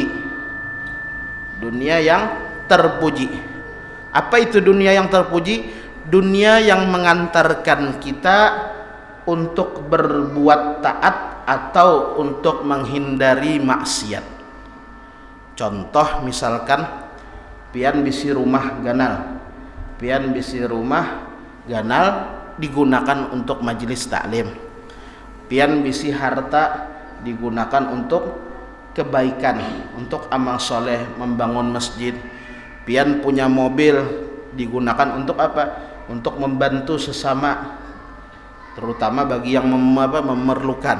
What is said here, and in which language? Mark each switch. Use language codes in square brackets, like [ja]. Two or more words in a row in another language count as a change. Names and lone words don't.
[id] Dunia yang terpuji. Apa itu dunia yang terpuji? Dunia yang mengantarkan kita untuk berbuat taat atau untuk menghindari maksiat. [bjn] Contoh misalkan pian bisi rumah ganal, pian bisi rumah ganal digunakan untuk majelis taklim, pian bisi harta digunakan untuk kebaikan, untuk amal soleh, membangun masjid, pian punya mobil digunakan untuk apa? [id] Untuk membantu sesama, terutama bagi yang memerlukan.